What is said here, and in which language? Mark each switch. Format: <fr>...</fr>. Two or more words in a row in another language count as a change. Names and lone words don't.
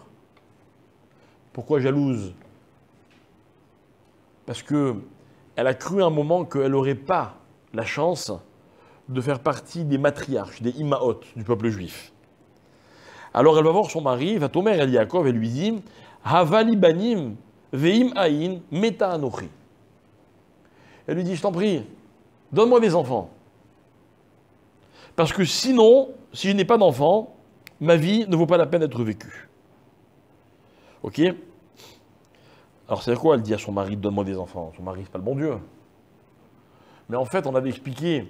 <fr>Pourquoi jalouse? Parce qu'elle a cru un moment qu'elle n'aurait pas la chance de faire partie des matriarches, des imaot du peuple juif. Alors elle va voir son mari, va tomber El Yaakov et lui dit</fr> <he>הבה לי בנים ואם אין מתה אנכי.</he> <fr>Elle lui dit je t'en prie, donne-moi des enfants. Parce que sinon, si je n'ai pas d'enfants, ma vie ne vaut pas la peine d'être vécue. Ok? Alors c'est quoi? Elle dit à son mari donne-moi des enfants. Son mari, c'est pas le bon Dieu. Mais en fait, on avait expliqué.</fr>